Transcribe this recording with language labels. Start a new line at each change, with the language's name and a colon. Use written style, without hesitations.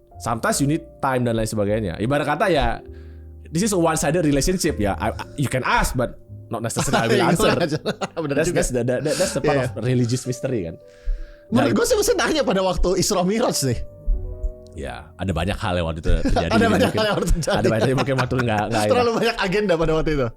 English: Sometimes you need time
Indonesian: dan lain sebagainya. Ibarat kata ya,
English: this is a one-sided relationship ya. You can ask but not necessarily I will answer. That's the part of religious mystery kan.
Indonesian: Menurut gue sih mesti nanya pada waktu Isra Miraj sih. Ya, ada banyak hal yang waktu itu terjadi. Ada banyak hal yang terjadi. Ada banyak mungkin waktu enggak terlalu banyak agenda pada waktu itu.